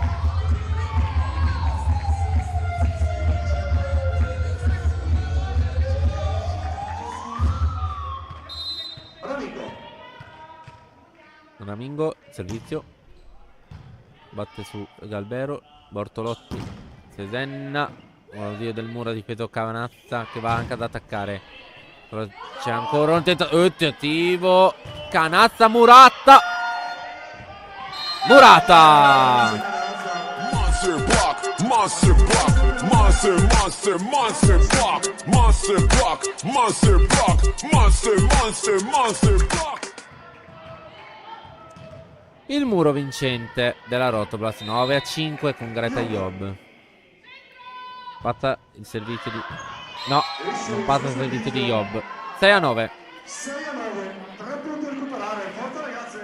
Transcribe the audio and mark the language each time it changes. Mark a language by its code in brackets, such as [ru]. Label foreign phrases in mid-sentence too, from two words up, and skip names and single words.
[it] Ramingo. Servizio. Batte su Galbero. Bortolotti. Sesenna. Oddio del muro, ha difeso Canazza che va anche ad attaccare. Però c'è ancora un tentativo. Canazza. Murata. [en] Monster block, monster block, monster, monster, monster block, monster block, monster block, monster, monster, monster block. [it] Il muro vincente della Rotoblas 9 a 5 con Greta Job. Passa il servizio di... No, non passa il servizio di Job. 6 a 9. 6 a 9, 3 punti a recuperare, forza ragazze.